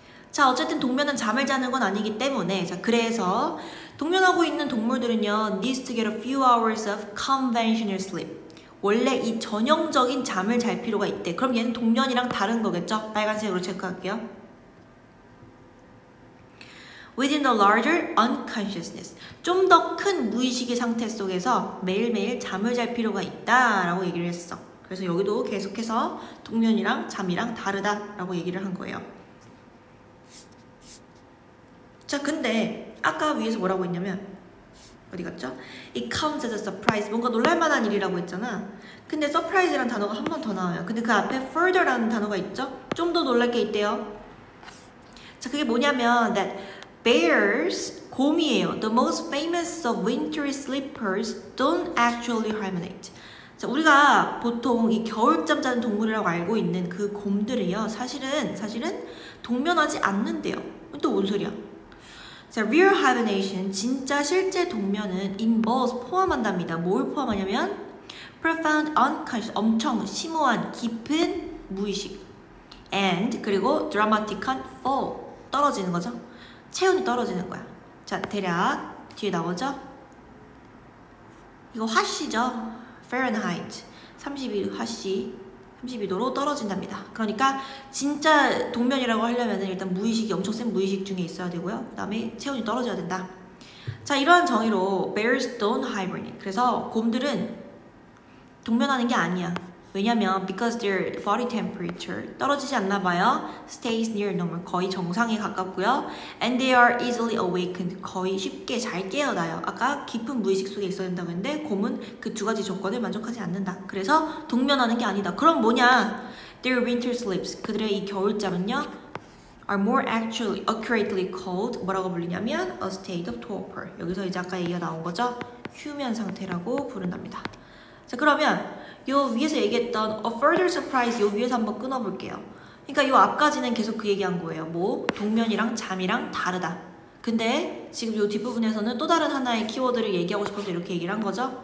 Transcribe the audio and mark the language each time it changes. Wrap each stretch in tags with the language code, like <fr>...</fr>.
<ko>자, 어쨌든 동면은 잠을 자는 건 아니기 때문에, 자, 그래서 동면하고 있는 동물들은요,</ko> <en>needs to get a few hours of conventional sleep.</en> <ko>원래 이 전형적인 잠을 잘 필요가 있대. 그럼 얘는 동면이랑 다른 거겠죠? 빨간색으로 체크할게요.</ko> <en>Within the larger unconsciousness.</en> <ko>좀 더 큰 무의식의 상태 속에서 매일매일 잠을 잘 필요가 있다라고 얘기를 했어. 그래서 여기도 계속해서 동면이랑 잠이랑 다르다라고 얘기를 한 거예요. 자, 근데 아까 위에서 뭐라고 했냐면 어디 갔죠?</ko> <en>It comes as a surprise.</en> <ko>뭔가 놀랄만한 일이라고 했잖아. 근데 surprise라는 단어가 한 번 더 나와요. 근데 그 앞에 further라는 단어가 있죠? 좀 더 놀랄 게 있대요. 자, 그게 뭐냐면</ko> <en>that bears,</en> <ko>곰이에요.</ko> <en>The most famous of winter sleepers don't actually hibernate.</en> <ko>자, 우리가 보통 이 겨울잠 자는 동물이라고 알고 있는 그 곰들이요, 사실은 동면하지 않는데요. 또 뭔 소리야? 자,</ko> <en>real hibernation,</en> <ko>진짜 실제 동면은</ko> <en>involves,</en> <ko>포함한답니다. 뭘 포함하냐면</ko> <en>profound unconscious,</en> <ko>엄청 심오한 깊은 무의식, and 그리고 dramatic한 fall, 떨어지는 거죠. 체온이 떨어지는 거야. 자, 대략 뒤에 나오죠? 이거 화씨죠? Fahrenheit 32도로 떨어진답니다. 그러니까 진짜 동면이라고 하려면 일단 무의식이 엄청 센 무의식 중에 있어야 되고요. 그 다음에 체온이 떨어져야 된다. 자, 이러한 정의로</ko> <en>bears don't hibernate.</en> <ko>그래서 곰들은 동면하는 게 아니야. 왜냐면</ko> <en>because their body temperature,</en> <ko>떨어지지 않나 봐요.</ko> <en>stays near normal,</en> <ko>거의 정상에 가깝고요.</ko> <en>and they are easily awakened,</en> <ko>거의 쉽게 잘 깨어나요. 아까 깊은 무의식 속에 있어야 된다고 했는데 곰은 그 두 가지 조건을 만족하지 않는다. 그래서 동면하는 게 아니다. 그럼 뭐냐?</ko> <en>their winter sleeps,</en> <ko>그들의 이 겨울잠은요,</ko> <en>are more actually accurately called,</en> <ko>뭐라고 불리냐면</ko> <en>a state of torpor.</en> <ko>여기서 이제 아까 얘기가 나온 거죠. 휴면 상태라고 부른답니다. 자, 그러면 요 위에서 얘기했던</ko> <en>a further surprise,</en> <ko>요 위에서 한번 끊어볼게요. 그러니까 요 앞까지는 계속 그 얘기한 거예요. 뭐 동면이랑 잠이랑 다르다. 근데 지금 요 뒷부분에서는 또 다른 하나의 키워드를 얘기하고 싶어서 이렇게 얘기를 한 거죠.</ko>